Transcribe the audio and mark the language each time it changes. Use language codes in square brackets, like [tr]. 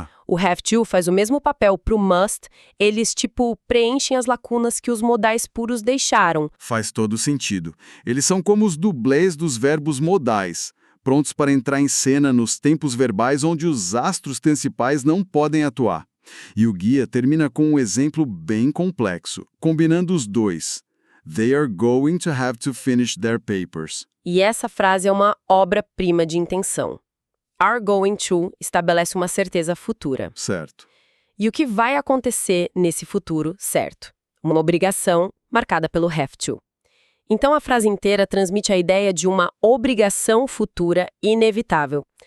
[pt] O have to faz o mesmo papel para o must, eles preenchem as lacunas que os modais puros deixaram. Faz todo sentido. Eles são como os dublês dos verbos modais, prontos para entrar em cena nos tempos verbais onde os astros principais não podem atuar. E o guia termina com um exemplo bem complexo, combinando os dois. [en] They are going to have to finish their papers. [pt] E essa frase é uma obra-prima de intenção. [en] Are going to [pt] estabelece uma certeza futura. Certo. E o que vai acontecer nesse futuro, certo? Uma obrigação marcada pelo have to. Então a frase inteira transmite a ideia de uma obrigação futura inevitável.